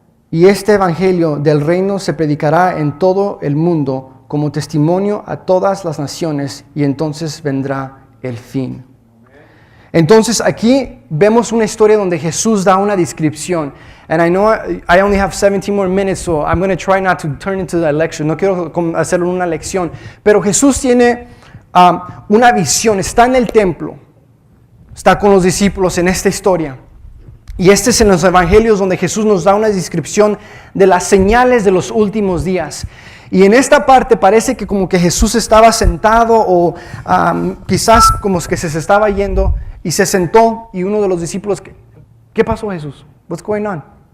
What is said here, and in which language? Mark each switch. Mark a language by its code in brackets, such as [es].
[es] Y este evangelio del reino se predicará en todo el mundo como testimonio a todas las naciones, y entonces vendrá el fin. Entonces aquí vemos una historia donde Jesús da una descripción. [en] And I know I only have 17 more minutes, so I'm going to try not to turn into a lecture. [es] No quiero hacerlo una lección. Pero Jesús tiene una visión. Está en el templo. Está con los discípulos en esta historia. Y este es en los evangelios donde Jesús nos da una descripción de las señales de los últimos días. Y en esta parte parece que como que Jesús estaba sentado o quizás como que se estaba yendo y se sentó, y uno de los discípulos, ¿qué pasó, Jesús? [en] What's going on?